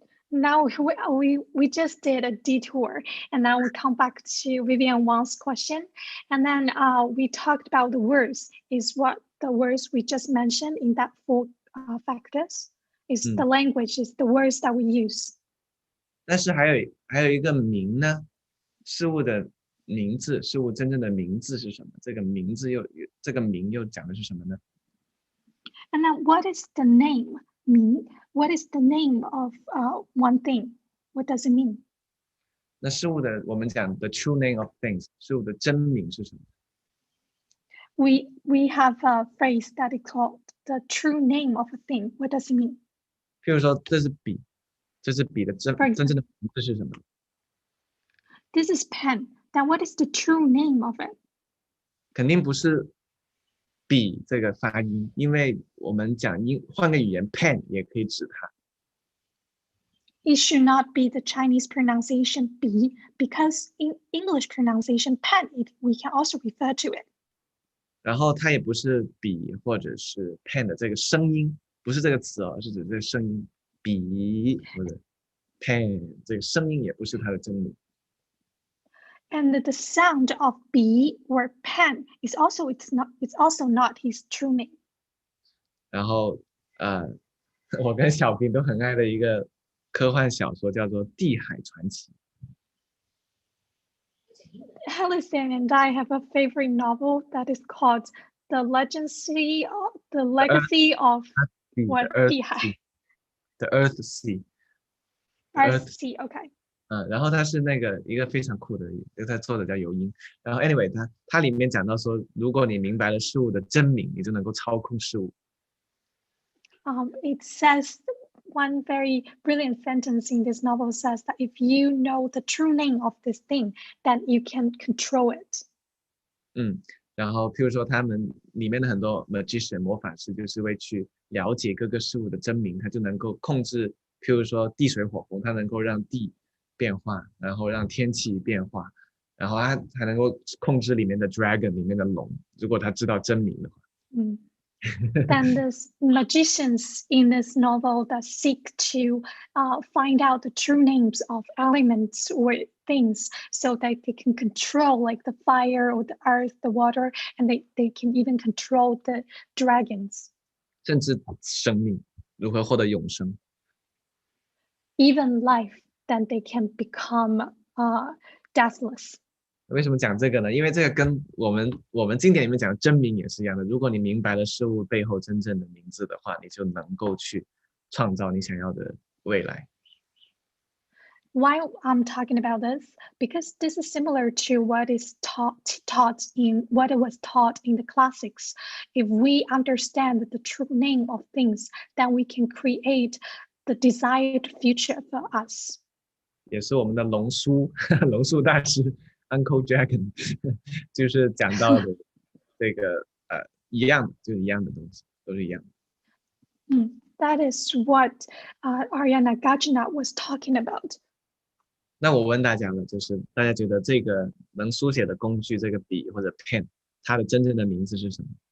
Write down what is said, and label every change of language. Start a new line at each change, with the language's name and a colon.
English: Now we just did a detour, and now we come back to Vivian Wang's question, and then we talked about the words. Is what the words we just mentioned in that 4 factors? Is the language? Is the words that we use?
Chinese: 但是还有一个名呢，事物的名字，事物真正的名字是什么？这个名又讲的是什么呢？
English: And then what is the name mean? What is the name of one thing? What does it mean?
Chinese: 那事物的我们讲
English: the true name of things，
Chinese: 事物的真名是什么？
English: We have a phrase that is called the true name of a thing. What does it mean?
Chinese: 譬如说这是笔，这支笔的真正的名字是什么？
English: This is pen. Then what is the true name of it?
Chinese: 肯定不是笔这个发音，因为我们讲换个语言 pen 也可以指它。
English: It should not be the Chinese pronunciation 笔 because in English pronunciation pen, we can also refer to it. 然后它也不是笔或者是 pen 的这个声音，不是这个词哦，是指这个声音，笔或者 pen 这个声音也不是它的真名。 And the sound of 笔 or pen is also not his true name.
Chinese: 然后我跟小平都很爱的一个科幻小说叫做《地海传奇》。
English: Alison and I have a favorite novel that is called The Legacy of what?
Chinese: 地海
English: The Earth Sea. Earth Sea, okay.
Chinese: 然后它是那个一个非常酷的，它作者叫尤因。然后 anyway， 它里面讲到说，如果你明白了事物的真名，你就能够操控事物。
English: It says one very brilliant sentence in this novel says that if you know the true name of this thing, then you can control it. 然后譬如说他们里面的很多 magician 魔法师，就是会去了解各个事物的真名，他就能够控制，譬如说地水火风，他能够让地变化，然后让天气变化，然后他还能够控制里面的 dragon 里面的龙，如果他知道真名的话。 Then there's magicians in this novel that seek to find out the true names of elements or things so that they can control like the fire or the earth, the water, and they can even control the dragons.
Chinese: 甚至生命如何获得永生。
English: Even life, then they can become deathless.
Chinese: 为什么讲这个呢？因为这个跟我们经典里面讲的真名也是一样的。如果你明白了事物背后真正的名字的话，你就能够去创造你想要的未来。
English: Why I'm talking about this? Because this is similar to what is taught in what it was taught in the classics. If we understand the true name of things, then we can create the desired future for us.
Chinese: 也是我们的龙叔大师 Uncle Dragon 就是讲到的这个一样的，就是一样的东西，都是一样的。
English: That is what Ariana Gajina was talking about.
Chinese: 那我问大家了，就是大家觉得这个能书写的工具，这个笔或者 pen， 它的真正的名字是什么？